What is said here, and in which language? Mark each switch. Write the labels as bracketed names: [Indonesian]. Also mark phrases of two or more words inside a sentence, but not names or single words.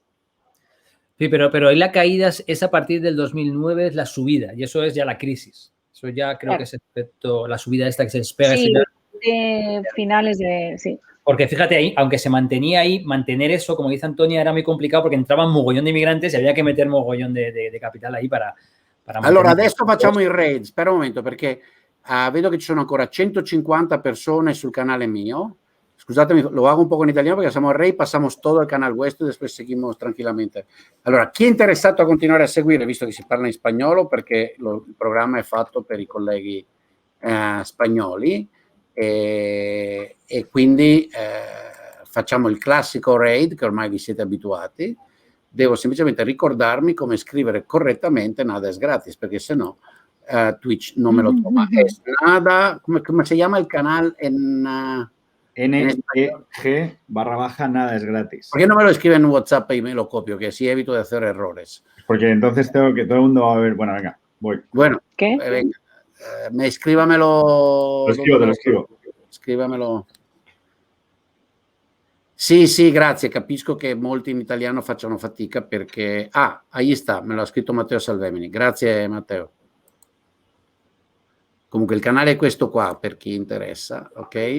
[Spanish] Sí, pero ahí la caída es a partir del 2009, es la subida, y eso es ya la crisis. Eso ya creo que es la subida esta que se espera. Sí, finales de... Sí. Porque fíjate ahí, aunque se mantenía ahí, mantener eso, como dice Antonia, era muy complicado porque entraban mogollón de inmigrantes y había che meter mogollón de capital ahí para [Italian] allora, adesso facciamo il raid. Spera un momento, perché vedo che ci sono ancora 150 persone sul canale mio. Scusatemi, [Spanish] lo hago un poco en italiano porque hacemos raid, pasamos todo al canal vuestro y después seguimos tranquillamente. [Italian] Allora, chi è interessato a continuare a seguire, visto che si parla in spagnolo, perché il programma è fatto per i colleghi spagnoli, e quindi facciamo il classico raid che ormai vi siete abituati. Devo semplicemente ricordarmi come scrivere correttamente Nada es gratis, perché se no Twitch non [Spanish] me lo toma. Es Nada, [Italian] come si chiama il canale NEG/Nada es gratis. [Spanish] ¿Por qué no me lo escribe en WhatsApp y me lo copio? Que así evito de hacer errores. Porque entonces tengo que todo el mundo va a ver. Bueno, venga, voy. Bueno, ¿qué? Venga. Scrivamelo. Te lo escribo. [Italian] Scrivamelo. Sì, grazie. Capisco che molti in italiano facciano fatica perché... ahí sta, me lo ha scritto Matteo Salvemini. Grazie, Matteo. Comunque il canale è questo qua, per chi interessa, ok?